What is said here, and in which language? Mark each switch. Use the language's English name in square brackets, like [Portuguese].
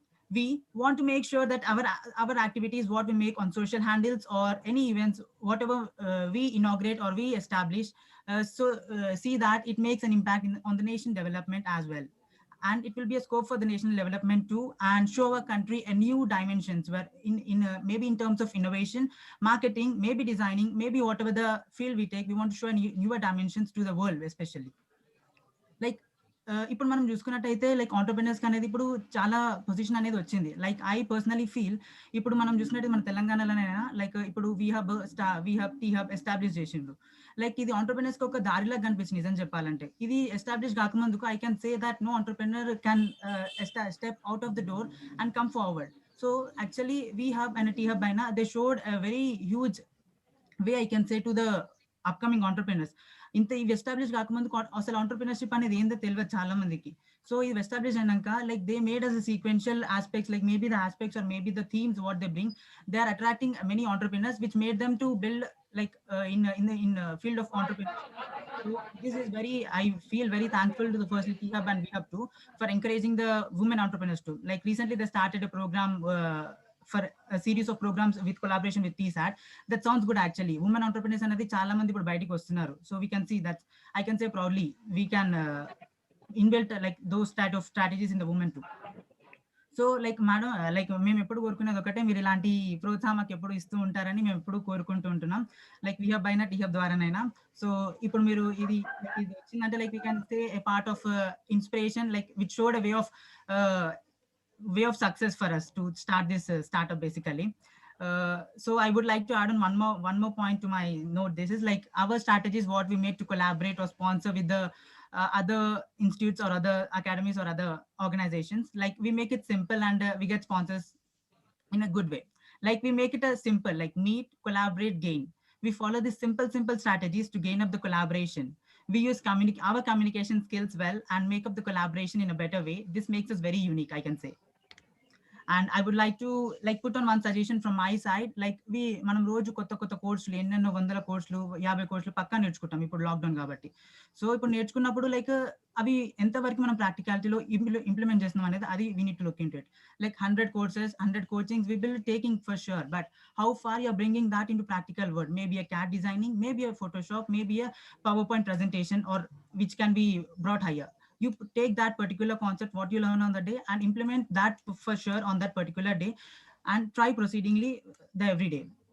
[English] We want to make sure that our activities, what we make on social handles or any events, whatever we inaugurate or we establish, see that it makes an impact on the nation development as well. And it will be a scope for the national development too, and show our country a new dimensions where maybe in terms of innovation, marketing, maybe designing, maybe whatever the field we take, we want to show newer dimensions to the world, especially. [Telugu] Like ఇప్పుడు మనం చూసుకున్నట్టయితే like entrepreneurs అనేది ఇప్పుడు చాలా position అనేది వచ్చింది. Like I personally feel ఇప్పుడు మనం చూసినట్టు మన తెలంగాణలోనైనా లైక్ ఇప్పుడు వి హబ్ టీ హబ్ ఎస్టాబ్లిష్ చేసిండ్రు. లైక్ ఇది ఆంటర్‌ప్రెన్యూర్స్‌కి ఒక దారిలాగా కనిపించింది నిజం చెప్పాలంటే. ఇది establish కాకముందుకు [English] I can say that no entrepreneur can step out of the door and come forward. So actually we hub and tea hub అయినా they showed a very huge way I can say to the [Telugu] upcoming entrepreneurs ఇంత ఇవి establish కాకముందు అసలు entrepreneurship అనేది ఏందో తెలియదు చాలా మందికి. సో ఇది ఎస్టాబ్లిష్ అయినాక [English] Like they made us sequential aspects, like maybe the aspects are maybe the themes what they bring, they are attracting many entrepreneurs which made them to build like in field of entrepreneurship. So this is very, I feel very thankful to the first T Hub and B Hub too for encouraging the women entrepreneurs too. Like recently they started a program for a series of programs with collaboration with TSAT. That sounds good actually. [Telugu] Women entrepreneurs అనేది చాలా మంది ఇప్పుడు బయటికి వస్తున్నారు. [English] So we can see that, I can say proudly, we can inbuilt like those type of strategies in the women too. [Telugu] So like madam, like మేము ఎప్పుడు కోరుకునేది ఒకటే, మీరు ఇలాంటి ప్రోత్సాహం మాకు ఎప్పుడు ఇస్తూ ఉంటారని మేము ఎప్పుడు కోరుకుంటూ ఉంటున్నాం, లైక్ వీ హబ్ అయినా టీ హబ్ ద్వారానైనా. సో ఇప్పుడు మీరు ఇది వచ్చిందంటే [English] Like we can say a part of inspiration, like which showed a way of success for us to start this startup basically. So I would like to add on one more point to my note. This is like our strategies what we made to collaborate or sponsor with the other institutes or other academies or other organizations. Like we make it simple and we get sponsors in a good way. Like we make it a simple, like meet, collaborate, gain. We follow these simple strategies to gain up the collaboration. We use our communication skills well and make up the collaboration in a better way. This makes us very unique, I can say. And I would like to like put on one suggestion from my side. [Telugu] Like మనం రోజు కొత్త కోర్సులు, ఎన్నెన్నో వందల కోర్సులు, 50 కోర్సులు పక్కా నేర్చుకుంటాం ఇప్పుడు లాక్డౌన్ కాబట్టి. సో ఇప్పుడు నేర్చుకున్నప్పుడు లైక్ అవి ఎంతవరకు మనం ప్రాక్టికాలిటీలో ఇంప్లిమెంట్ చేస్తున్నాం అనేది, అది [English] We need to look into it. Like 100 courses, 100 coachings we will taking for sure, but how far you are bringing that into practical world? Maybe a CAD designing, maybe a Photoshop, maybe a PowerPoint presentation, or which can be brought higher. You take that particular concept what you learn on the day and implement that for sure on that particular day, and try proceedingly the every day.